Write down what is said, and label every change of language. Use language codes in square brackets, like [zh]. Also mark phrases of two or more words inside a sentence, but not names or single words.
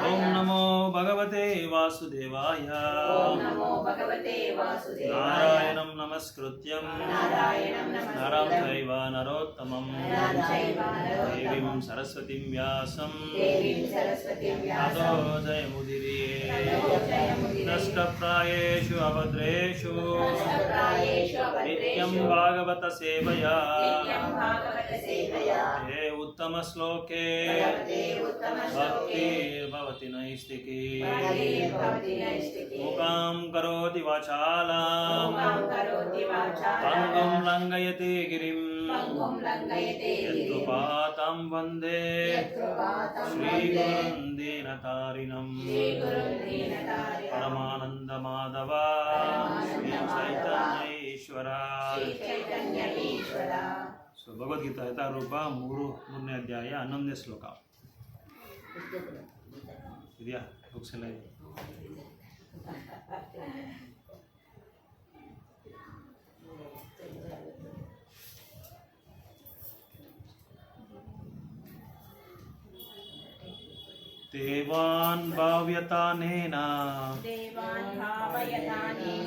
[sa] ಓಂ ನಮೋ ಭಗವತೆ ವಾಸುದೇವಾಯ. ಓಂ ನಮೋ ಭಗವತೆ ವಾಸುದೇವಾಯ. ನಾರಾಯಣಂ ನಮಸ್ಕೃತ್ಯಂ ನಾರಾಯಣಂ ನರಂ ಚೈವ ನರೋತ್ತಮಂ ನರಂ ಚೈವ ನರೋತ್ತಮಂ ದೇವೀಂ ಸರಸ್ವತಿಂ ವ್ಯಾಸಂ ದೇವೀಂ ಸರಸ್ವತಿಂ ವ್ಯಾಸಂ ತಥೋ ಜಯಮುದಿರಿಯೇ. ತಥೋ ಜಯಮುದಿರೇ. ನಷ್ಟಪ್ರಾಯೇಷು ಅಭದ್ರೇಷು ನಷ್ಟಪ್ರಾಯೇಷು ಅಭದ್ರೇಷು ನಿತ್ಯಂ ಭಾಗವತ ಸೇವಯಾ ನಿತ್ಯಂ ಭಾಗವತ ಸೇವಯಾ ಹೇ ಉತ್ತಮ ಶ್ಲೋಕೆ ಭಗವತೆ ಉತ್ತಮ ಶ್ಲೋಕೆ ಭಕ್ತಿರ್ಭವತಿ ನೈಷ್ಟಿಕಿ ಭಕ್ತಿರ್ಭವತಿ ನೈಷ್ಟಿಕಿ ಮುಖಾಂ ಕರೋತಿ ವಾಚಾಲಾಂ ಮುಖಾಂ ಕರೋತಿ ವಾಚಾಲಾಂ ಪಂಗುಂ ಲಂಘಯತೆ ಗಿರಿಂ ಪಂಗುಂ ಲಂಘಯತೆ ಗಿರಿಂ ಯತ್ಕೃಪಾತಂ ವಂದೇ ಯತ್ಕೃಪಾತಂ ಶ್ರೀಗುರುಂ ದೀನತಾರಿಣಂ ಶ್ರೀಗುರುಂ ದೀನತಾರಿಣಂ ಪರಮಾನಂದ ಮಾಧವ ಶ್ರೀ ಪರಮಾನಂದ ಚೈತನ್ಯ ಈಶ್ವರ. ಶ್ರೀ ಚೈತನ್ಯ ಈಶ್ವರ. [kn] ಸೊ ಭಗವದ್ಗೀತಾ ಯಥಾರೂಪ 3ನೇ ಅಧ್ಯಾಯ 11ನೇ ಶ್ಲೋಕ ಇದೆಯಾ? ಬುಕ್ಸ್ ಎಲ್ಲ ಇದೆ. [sa] ದೇವಾನ್ ಭಾವ್ಯತಾನೇನ ದೇವಾನ್ ಭಾವಯತಾನೇನ